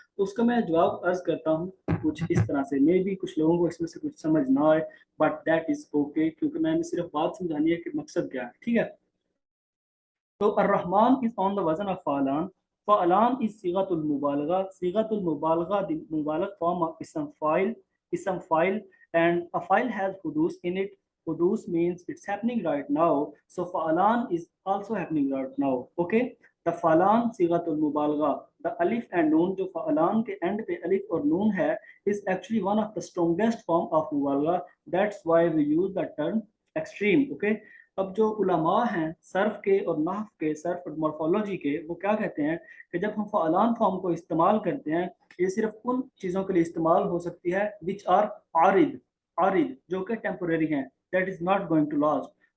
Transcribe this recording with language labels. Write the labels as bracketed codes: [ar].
[hi] तो उसका मैं जवाब अर्ज करता हूँ कुछ इस तरह से। मे भी कुछ लोगों को इसमें से कुछ समझ ना आए, [en] but that is okay, [hi] क्योंकि मैंने सिर्फ बात समझानी है कि मकसद क्या है। ठीक है, तो [en] अर्रहमान is on the वजन of फ़ालान, फ़ालान इज सीगतुल मुबालगा, सीगतुल मुबालगा द मुबालग फॉर्म ऑफ इसम फाइल, इसम फाइल and a file has hudus in it. Hudus means it's happening right now, so fa'alan is also happening right now. Okay, the fa'alan sigatul mubalagha, the alif and noon [hi] jo fa'alan ke end pe alif aur noon hai, [en] is actually one of the strongest form of mubalagha. That's why we use the term extreme. [hi] Okay, अब जो उलमा हैं Surf के और नहव के, Surf और morphology के, वो क्या कहते हैं कि जब हम फ़अलान फॉर्म को इस्तेमाल करते हैं, ये सिर्फ उन चीज़ों के लिए इस्तेमाल हो सकती है विच आर आरिद, आरिद जो कि टेम्पोरेरी हैं, [en] That is not going to last.